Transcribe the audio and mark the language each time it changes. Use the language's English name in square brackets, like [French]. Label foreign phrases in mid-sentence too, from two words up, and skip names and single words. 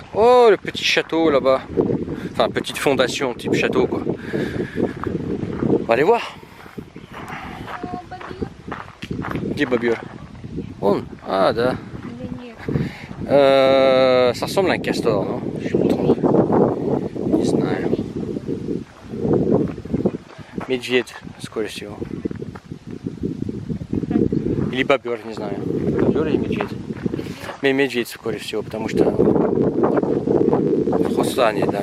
[French] Oh, le petit château là-bas. Enfin, petite fondation, type château, quoi. On va aller voir. Dis Babiol. Oh, ah, da. Ça ressemble à un castor, non? Je suis pas trompé. [Russian] Не знаю. Медведь, скорее всего. Или бобер, не знаю. Бобер или медведь? Медведь, скорее всего, потому что в Хусане, да.